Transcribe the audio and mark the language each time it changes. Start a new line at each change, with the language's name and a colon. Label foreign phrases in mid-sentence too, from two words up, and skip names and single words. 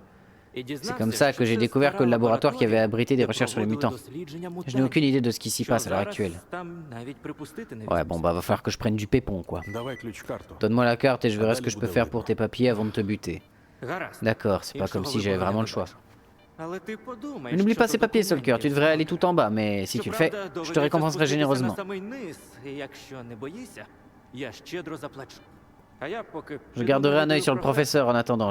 French: C'est comme ça que j'ai découvert que le laboratoire qui avait abrité des recherches sur les mutants. Je n'ai aucune idée de ce qui s'y passe à l'heure actuelle. Ouais, bon bah va falloir que je prenne du pépon quoi.
Ukrainian: Давай ключ-карту.
French: Donne-moi la carte et je verrai ce que je peux faire pour tes papiers avant de te buter. D'accord, c'est pas comme si j'avais vraiment le choix. Mais n'oublie pas ces papiers, Solker, tu devrais aller tout en bas, mais si tu le fais, je te récompenserai généreusement. Je garderai un œil sur le professeur en attendant.